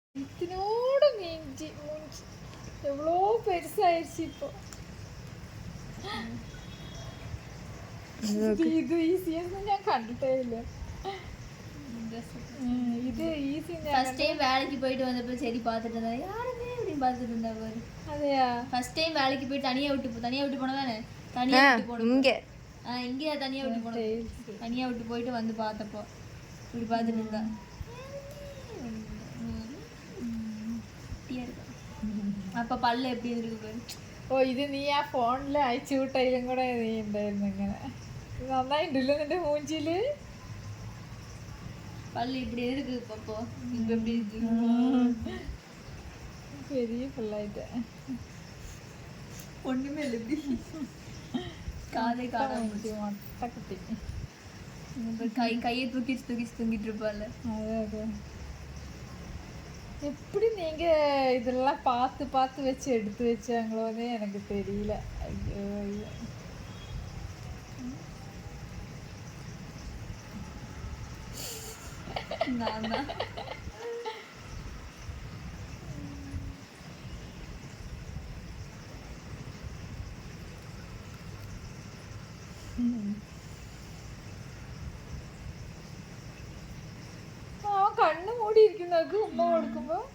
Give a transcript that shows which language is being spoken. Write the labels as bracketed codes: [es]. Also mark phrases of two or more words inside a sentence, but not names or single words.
[ta] இத்தினோட நீஞ்சி மூஞ்சி எவ்வளோ பெருசாயிருச்சு இப்போ. [ml] ഇത് ഈസിയൊന്നും ഞാൻ കണ്ടിട്ടേ ഇല്ല. [ta] இது ஈஸி. ஃபர்ஸ்ட் டைம் வேலைக்கு போயிட்டு வந்தப்ப சரி பார்த்துட்டு இருந்தா யாருமே அப்படின்னு பார்த்துட்டு இருந்தா பாரு. அதையா ஃபர்ஸ்ட் டைம் வேலைக்கு போய் தனியா விட்டு போனதானே. தனியா விட்டு போனோம் இங்க. இங்கே தனியா விட்டு போனோம். தனியா விட்டு போயிட்டு வந்து பார்த்தப்போ இப்படி பார்த்துட்டு இருந்தா. அப்ப பல்ல எப்படி இருக்கு பாரு. [ml] ഓ ഇത് നീ ആ ഫോണിൽ അയച്ചു വിട്ടതിലും കൂടെ നീ ഉണ്ടായിരുന്നു ഇങ്ങനെ. നന്നായിട്ടുണ്ടല്ലോ നിന്റെ മൂഞ്ചില്. [ta] பல்லு இப்படி இருக்கு பாப்போ. இப்ப எப்படி இருக்கு? பெரிய பல்லாயிட்ட. ஒண்ணுமே இல்லை இப்படி. காதை காணாம மொட்டை கையை தூக்கிட்டு இருப்பாள். அതെ எப்படி நீங்க இதெல்லாம் பார்த்து பார்த்து வச்சு எடுத்து வச்சாங்களோன்னே எனக்கு தெரியல. ஐயோ ஐயோ. நான் தான் [ml] കണ്ണു മൂടി ഇരിക്കുന്നവർക്ക് ഉമ്മ കൊടുക്കുമ്പോ